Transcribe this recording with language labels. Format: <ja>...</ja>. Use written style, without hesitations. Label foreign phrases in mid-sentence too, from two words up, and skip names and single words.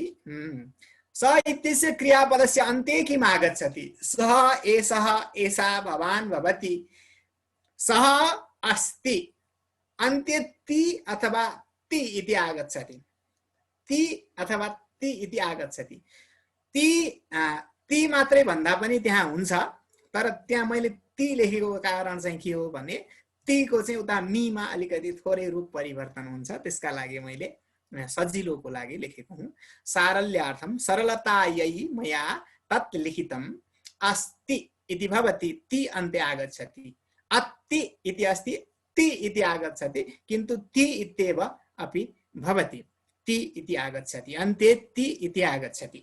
<sa>स इत्यस्य क्रियापदस्य अन्ते किम् आगच्छति? सः एषः एषा भवान् भवति। सः अस्ति, अन्ते ति अथवा ति इति आगच्छति। ति अथवा ति इति आगच्छति।</sa> <ne>ती मात्रै भन्दा पनि त्यहाँ हुन्छ, तर त्यहाँ मैले ती लेखेको कारण चाहिँ के हो भने तीको चाहिँ उता मीमा अलिकति थोरै रूप परिवर्तन हुन्छ, त्यसका लागि मैले सजिलोको लागि लेखेको हुँ।</ne> <sa>सारल्यार्थम सरलतायै मया तत् लिखितम्। अस्ति इति भवति, ती अन्ते आगच्छति। अत्ति इति अस्ति, ति इति आगच्छति, किन्तु ति इत्येव अपि भवति। ति इति आगच्छति, अन्ते ति इति आगच्छति।</sa>